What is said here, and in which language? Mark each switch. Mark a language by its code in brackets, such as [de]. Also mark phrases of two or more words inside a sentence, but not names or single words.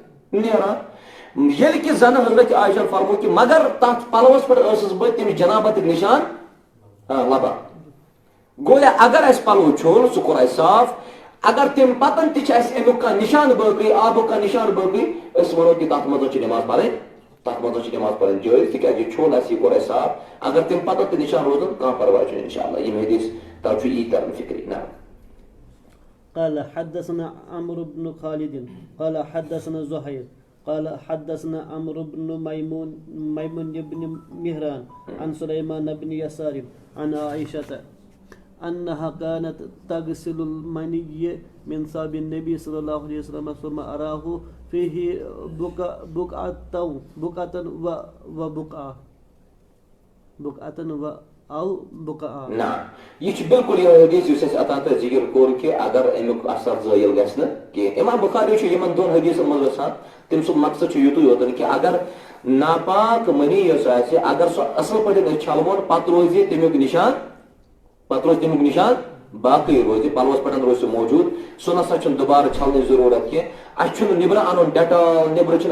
[ks] نیران ییٚلہِ کہِ زن حضرت عائشہ فرمو کہِ مگر تتھ پلوس پٮ۪ٹھ ٲسٕس بہٕ تمہِ جنابتٕکۍ نِشان لبان گویا اگر اسہِ پلو چھوٚل سُہ کوٚر اسہِ صاف اگر تمہِ پتن تہِ چھِ اسہِ امیُک کانٛہہ نِشان باقٕے آبُک کانٛہہ نِشان باقٕے أسۍ وَنو کہِ تتھ منٛز چھِ نٮ۪ماز پرٕنۍ تتھ منٛز چھِ نٮ۪ماز پرٕنۍ جٲیز تِکیٛازِ یہِ چھوٚل اسہِ یہِ کوٚر اسہِ صاف اگر تمہِ پتن تہِ نِشان روزن کانٛہہ پرواے چھُنہٕ [ar] انشاء اللہ [ks] یِم حدیٖث تَوٕ چھُ یی ترنہٕ فِکرِ نہ [ar] قال حدثنا عمرو بن خالد قال حدثنا زهير قال حدثنا عمرو بن ميمون بن مهران عن سليمان بن يسار عن عائشة أنها كانت تغسل المني من ثوب النبي صلى الله عليه وسلم ثم أراه فيه بقعة أو بقعة. [ks] نہ یہِ چھُ بالکل یہِ حدیٖث یُس اَسہِ اتان تہٕ ذِکر کوٚر کہِ اگر امیُک اثر زٲیِل گژھِ نہٕ کینٛہہ امام بخاری چھُ یِمن دۄن حدیٖثن منٛز گژھان تٔمۍ سُنٛد مقصد چھُ یُتُے یوتن کہِ اگر ناپاک منی یۄس آسہِ اگر سۄ اصل پٲٹھۍ أسۍ چھلوون پتہٕ روزِ تمیُک نِشان باقٕے روزِ پلوس پٮ۪ٹھ روزِ سُہ موجوٗد سُہ نسا چھُنہٕ دُبارٕ چھلنٕچ ضروٗرت کینٛہہ اَسہِ چھُنہٕ نیبرٕ اَنُن ڈیٹال نیبرٕ چھُنہٕ